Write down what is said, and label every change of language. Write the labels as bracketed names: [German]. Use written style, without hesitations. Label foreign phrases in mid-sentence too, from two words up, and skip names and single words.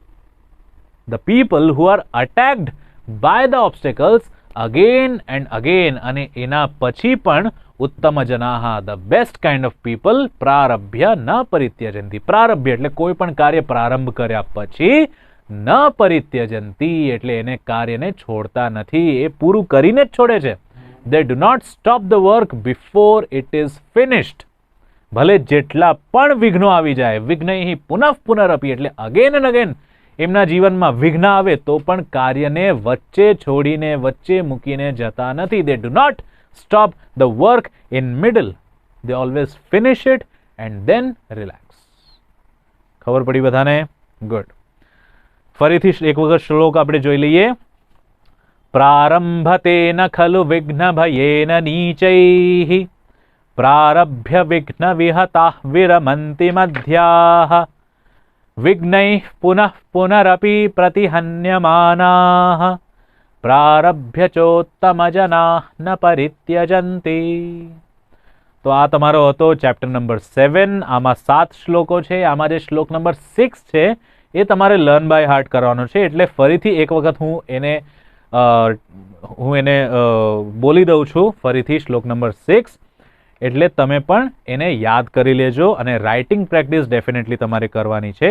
[English] The people who are attacked by the obstacles again and again. [Gujarati] અને એના પછી પણ [Sanskrit] ઉત્તમ જનાહ, [English] the best kind of people, [Sanskrit] પ્રારભ્ય ન પરિત્યજંતી. [Gujarati] પ્રારભ્ય એટલે કોઈ પણ કાર્ય પ્રારંભ કર્યા પછી [Sanskrit] ન પરિત્યજંતી [Gujarati] એટલે એને કાર્યને છોડતા નથી, એ પૂરું કરીને જ છોડે છે. [English] they do not stop the work before it is finished. [Gujarati] ભલે જેટલા પણ વિઘ્નો આવી જાય, [Sanskrit] વિઘ્નૈઃ પુનઃ પુનરપી [Gujarati] એટલે [English] again and again [Gujarati] એમના જીવનમાં વિઘ્ન આવે તો પણ કાર્યને વચ્ચે છોડીને, વચ્ચે મૂકીને જતા નથી. [English] they do not stop the work in middle. they always finish it and then relax. [Gujarati] ખબર પડી બધાને? ગુડ. ફરીથી એક વખત શ્લોક આપણે જોઈ લઈએ. [Sanskrit] પ્રારંભતેન ખલુ વિઘ્ન ભયેન નીચૈઃ પ્રારભ્ય વિઘ્ન વિહતાઃ વિરમન્તિ મધ્યાઃ विघ्नैः पुनः पुनरपि प्रतिहन्यमानाः प्रारभ्य चोत्तमजनाः न परित्यजन्ति। [Gujarati] તો આ તમારો હતો ચેપ્ટર નંબર 7. આમાં 7 શ્લોકો છે. આમાં જે શ્લોક નંબર 6 છે એ તમારે [English] learn by heart [Gujarati] કરવાનો છે. એટલે ફરીથી એક વખત હું એને બોલી દઉં છું ફરીથી શ્લોક નંબર 6, એટલે તમે પણ એને યાદ કરી લેજો અને [English] writing practice definitely [Gujarati] તમારે કરવાની છે.